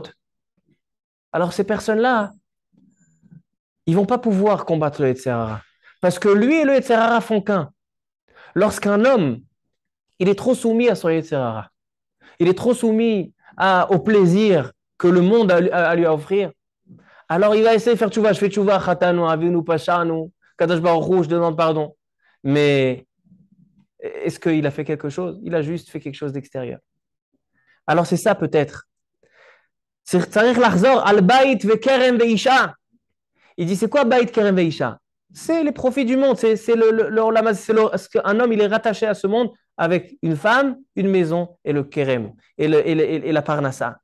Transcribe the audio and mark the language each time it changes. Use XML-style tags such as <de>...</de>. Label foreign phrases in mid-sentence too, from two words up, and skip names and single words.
<fr>Alors ces personnes-là, ils ne vont pas pouvoir combattre le</fr> <he>יצר הרע.</he> <fr>Parce que lui et le</fr> <he>יצר הרע</he> <fr>font qu'un. Lorsqu'un homme, il est trop soumis à son</fr> <he>יצר הרע,</he> <fr>il est trop soumis au plaisir que le monde a lui à offrir, alors il va essayer de faire tchouva. Je fais tchouva,</fr> <he>חטאנו, עוינו, פשענו, קדוש ברוך הוא,</he> <fr>je demande pardon. Mais est-ce qu'il a fait quelque chose? Il a juste fait quelque chose d'extérieur. Alors c'est ça peut-être. Il dit c'est quoi</fr> <he>בית כרם ואשה?</he> <fr>C'est les profits du monde. C'est ce qu'un homme il est rattaché à ce monde avec une femme, une maison et le Kerem et la Parnassa.</fr>